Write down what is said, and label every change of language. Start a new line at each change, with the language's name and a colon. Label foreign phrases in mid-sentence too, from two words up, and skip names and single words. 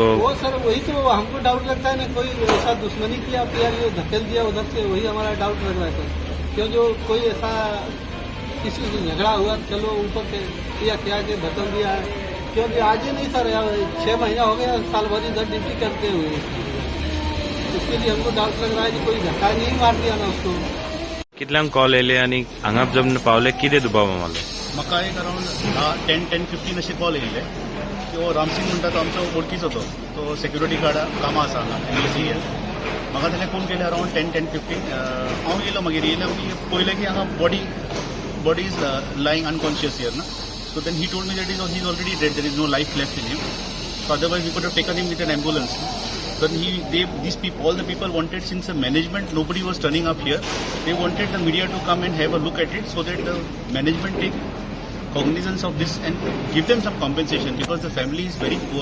Hindi: वो सर वही तो हमको डाउट लगता है ना, कोई ऐसा दुश्मनी किया तो यार ये धकेल दिया उधर से, वही हमारा डाउट लग रहा है सर। क्यों जो कोई ऐसा किसी से झगड़ा हुआ चलो ऊपर से किया क्या के धकेल दिया है। क्योंकि आज ही नहीं सर, 6 महीना हो गया साल भर इधर ड्यूटी करते हुए। इसके लिए हमको डाउट लग रहा है कि कोई धक्का नहीं मार दिया ना उसको।
Konkani: कितल्यांक कॉल येले आणि हांगा जब पावले कितें दुबाव मारलो? म्हाका एक अरावंड 10-15 अशे कॉल येयले की हो रामसिंग म्हणटा तो आमचो वळखीचो तो सेक्युरिटी गार्डा कामां आसा हांगा MLCL. म्हाका ताणें फोन केले अरावंड 10-15. हांव येयलो मागीर पळयलें की हांगा
English: body is lying unconscious here
Konkani: ना.
English: So then he told me that he is already dead, there is no life left in him. So otherwise we could have taken him with an ambulance. Then all the people wanted, since the management, nobody was turning up here, they wanted the media to come and have a look at it so that the management take cognizance of this and give them some compensation, because the family is very poor.